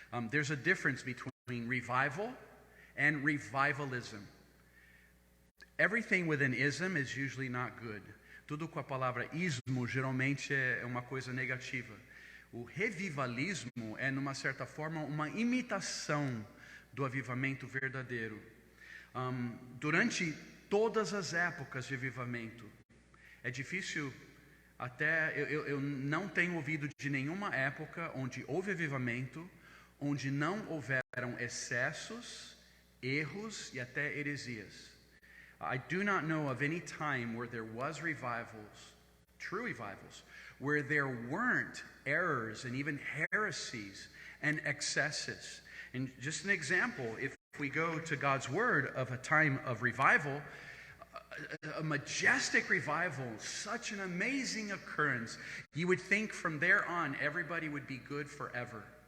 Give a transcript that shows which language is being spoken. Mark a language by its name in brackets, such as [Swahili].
[English] There's a difference between revival and revivalism. Everything with an ism is usually not good. [Portuguese] Tudo com a palavra ismo geralmente é uma coisa negativa. O revivalismo é, numa certa forma, uma imitação do avivamento verdadeiro. Durante todas as épocas de avivamento, é difícil, até eu não tenho ouvido de nenhuma época onde houve avivamento, onde não houveram excessos, erros e até heresias. [English] I do not know of any time where there was revivals, true revivals, where there weren't errors and even heresies and excesses. And just an example, if we go to God's Word of a time of revival, a majestic revival, such an amazing occurrence, you would think from there on everybody would be good forever.